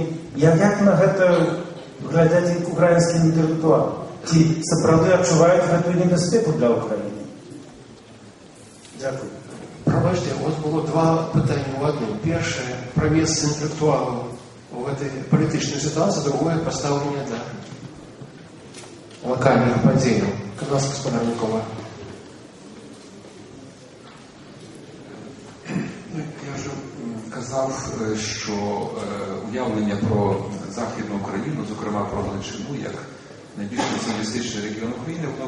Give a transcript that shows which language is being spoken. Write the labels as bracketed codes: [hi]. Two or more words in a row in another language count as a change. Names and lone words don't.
[be] Як на гэта глядзяць украінскія інтэлектуалы? Ці сапраўды адчуваюць гэтую небяспеку для Украіны? [uk] Дякую. Пробачте, у вас было два питання в одному. Перше, про місце інтелектуалів в этой політичній ситуації, другое, поставлення для локальних подій. Будь ласка, господар Микола. Я вже казав, що уявлення про Західну Україну, зокрема про Галичину, як найбільш націоналістичний регіон України, воно